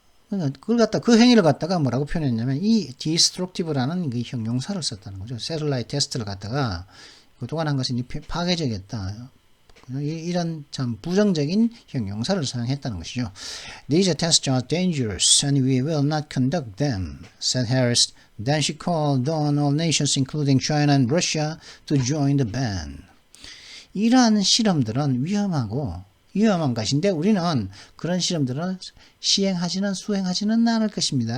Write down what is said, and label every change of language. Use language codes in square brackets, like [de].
[ko] 그걸 갖다 그 행위를 갖다가 뭐라고 표현했냐면 이 destructive라는 그 형용사를 썼다는 거죠. 세틀라이트 테스트를 갖다가 그동안 한 것이 파괴적이었다. 이런 참 부정적인 형용사를 사용했다는 것이죠. [en] These tests are dangerous and we will not conduct them, said Harris. Then she called on all nations, including China and Russia, to join the ban. [ko] 이러한 실험들은 위험한 것인데 우리는 그런 실험들을 수행하지는 않을 것입니다.